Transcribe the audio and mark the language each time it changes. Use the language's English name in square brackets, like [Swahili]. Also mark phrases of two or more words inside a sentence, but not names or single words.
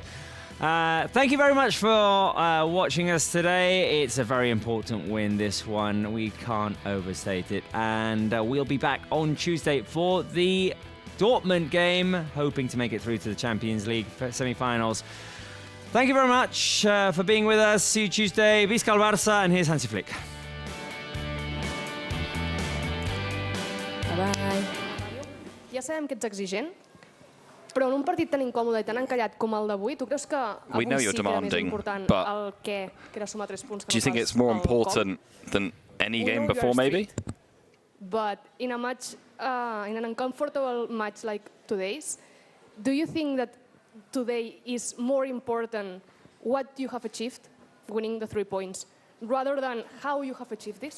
[English] Thank you very much for watching us today. It's a very important win, this one. We can't overstate it. And we'll be back on Tuesday for the Dortmund game, hoping to make it through to the Champions League semi-finals. Thank you very much for being with us. See you Tuesday. [Catalan] Visca el Barça, [English] and here's Hansi Flick. Bye. [Catalan] Ja sabem que ets exigent, però en un partit tan incòmode i tan encallat com el d'avui, tu creus que avui [English] you're [Catalan] sí que era més [English] demanding, important but [Catalan] el què, que era sumar 3 punts que [English] Do you think it's more important than any game before, maybe? But in a match, in an uncomfortable match like today's, do you think that today is more important what you have achieved, winning the 3 points, rather than how you have achieved this?